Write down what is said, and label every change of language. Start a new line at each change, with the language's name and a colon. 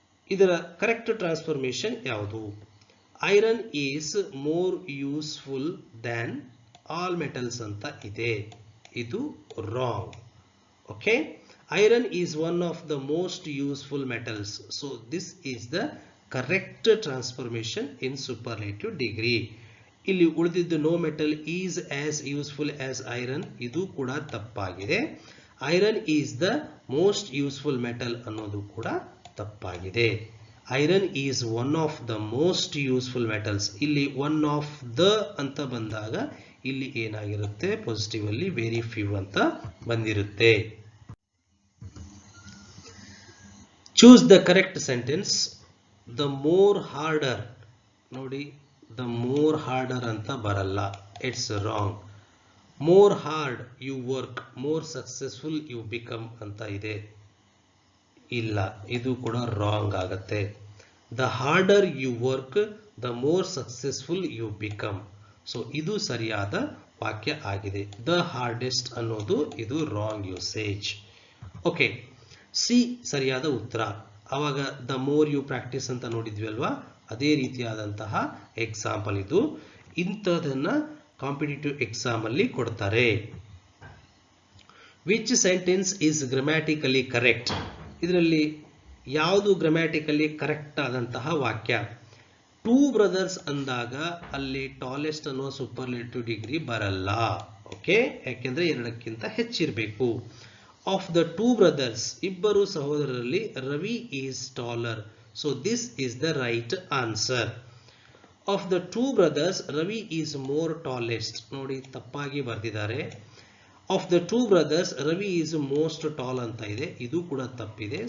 Kannada: ಇದರ
English: correct transformation
Kannada: ಯಾವುದು?
English: iron is more useful than all metals
Kannada: ಅಂತ ಇದೆ. ಇದು
English: Wrong. Okay, Iron is one of the most useful metals. So this is the correct transformation in superlative degree.
Kannada: ಇಲ್ಲಿ ಉಳಿದಿದ್ದು
English: no metal is as useful as iron,
Kannada: ಇದು ಕೂಡ ತಪ್ಪಾಗಿದೆ.
English: Iron is the most useful metal
Kannada: ಅನ್ನೋದು ಕೂಡ ತಪ್ಪಾಗಿದೆ.
English: Iron is one of the most useful metals.
Kannada: ಇಲ್ಲಿ
English: one of the
Kannada: ಅಂತ ಬಂದಾಗ ಇಲ್ಲಿ ಏನಾಗಿರುತ್ತೆ, ಪಾಸಿಟಿವ್ ಅಲ್ಲಿ ವೆರಿ ಫ್ಯೂ ಅಂತ ಬಂದಿರುತ್ತೆ.
English: Choose the correct sentence. The more harder,
Kannada: ನೋಡಿ
English: the more harder
Kannada: ಅಂತ ಬರಲ್ಲ,
English: it's wrong. More hard you work, more successful you become
Kannada: ಅಂತ ಇದೆ, ಇಲ್ಲ, ಇದು ಕೂಡ
English: wrong
Kannada: ಆಗತ್ತೆ.
English: The harder you work, the more successful you become.
Kannada: So ಇದು ಸರಿಯಾದ ವಾಕ್ಯ ಆಗಿದೆ.
English: The hardest
Kannada: ಅನ್ನೋದು ಇದು
English: wrong usage.
Kannada: ಓಕೆ, ಸಿ ಸರಿಯಾದ ಉತ್ತರ. ಆವಾಗ
English: the more you practise
Kannada: ಅಂತ ನೋಡಿದ್ವಿ ಅಲ್ವಾ, ಅದೇ ರೀತಿಯಾದಂತಹ ಎಕ್ಸಾಂಪಲ್ ಇದು. ಇಂಥದನ್ನ ಕಾಂಪಿಟೇಟಿವ್ ಎಕ್ಸಾಮ್ ಅಲ್ಲಿ ಕೊಡ್ತಾರೆ.
English: Which sentence is grammatically correct?
Kannada: ಇದರಲ್ಲಿ ಯಾವುದು ಗ್ರಾಮ್ಯಾಟಿಕಲಿ ಕರೆಕ್ಟ್ ಆದಂತಹ ವಾಕ್ಯ? ಟೂ ಬ್ರದರ್ಸ್ ಅಂದಾಗ ಅಲ್ಲಿ ಟಾಲೆಸ್ಟ್ ಅನ್ನೋ ಸೂಪರ್ಲೇಟಿವ್ ಡಿಗ್ರಿ ಬರಲ್ಲ. ಓಕೆ, ಯಾಕೆಂದ್ರೆ ಎರಡಕ್ಕಿಂತ ಹೆಚ್ಚಿರಬೇಕು.
English: Of the two brothers,
Kannada: ಇಬ್ಬರು ಸಹೋದರರಲ್ಲಿ
English: Ravi is taller. So this is the right answer. Of the two brothers, Ravi is more tallest.
Kannada: ನೋಡಿ ತಪ್ಪಾಗಿ ಬರೆದಿದ್ದಾರೆ.
English: Of the two brothers, Ravi is most tall
Kannada: ಅಂತ ಇದೆ, ಇದು ಕೂಡ ತಪ್ಪಿದೆ.